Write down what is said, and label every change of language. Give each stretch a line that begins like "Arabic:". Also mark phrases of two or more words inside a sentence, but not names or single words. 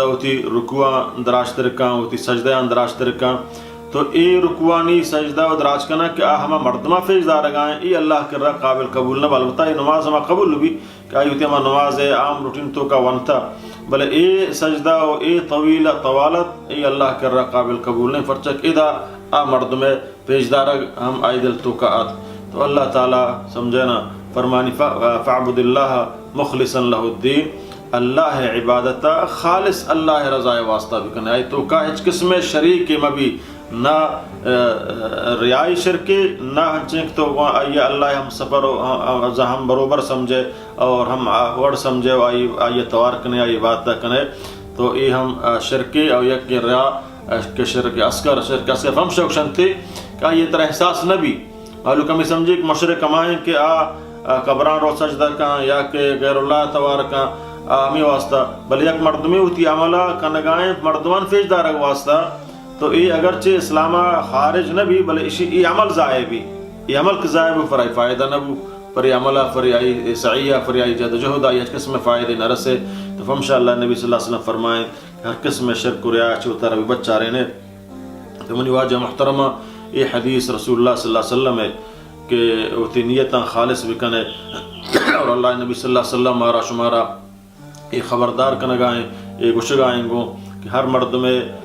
Baluchi: ہوتی رکوع دراج ترکاں ہوتی سجدہ اندراج ترکاں، تو ای رکوانی سجدہ و دراج کنا کہ ہما مردمہ فیجدار گائیں ای اللہ کر رہا قابل قبول نہ بالبتہ ای نماز ہما قبول بھی کہ آئی ہوتی ہما نماز عام روٹین تو کا ونتا بلے ای سجدہ و ای طویلہ طوالت ای اللہ کر رہا قابل قبول نہیں فرچک ادا آ مردم فیجدار ہم آئی دل تو کا آت، تو اللہ تعالیٰ سمجھنا فرمانی
Arabic: فعبد اللہ مخلصا لہ الدین،
Baluchi: اللہ عبادتا خالص اللہ رضا واسطہ بکنے آئی تو کا ہچ قسم شریک مبی نہ ریائی شرکی نہ ہنچنک تو آئیے اللہ ہم سفر ہم بروبر سمجھے اور ہم وڑ سمجھے آئیے توار کنے آئیے بات کنے، تو یہ ہم شرکی اور یک ریا کہ شرک اسکر ہم شوکشنتی کہ یہ طرح احساس نہ بھی معلوم کمی سمجھے کہ مشرق کمائیں کہ قبران رو سجدہ کان یا کہ غیر اللہ توار کان آمی واسطہ بل یک مردمی ہوتی عملہ کنگائیں مردمان فیجدار واسطہ، تو یہ اگرچہ اسلامہ خارج نہ بھی بلے ای عمل ضائع بھی، یہ عمل کے ضائع بھی فرائی فائدہ نہ بھی فری عملہ فری آئی سعیہ فری آئی جہد آئی ہر قسم فائدے نہ رسے، تو فمشاء اللہ نبی
Arabic: صلی اللہ علیہ وسلم
Baluchi: فرمائیں ہر قسم شرک و ریا چوتا ربی بچہ رہنے، تو منی واجہ محترمہ یہ حدیث رسول اللہ
Arabic: صلی اللہ علیہ وسلم
Baluchi: ہے کہ ہوتی نیتاں خالص بکنے اور اللہ نبی
Arabic: صلی اللہ علیہ وسلم
Baluchi: مارا شمارا یہ خبردار کنگائیں یہ گشگائیں گو کہ ہر مرد میں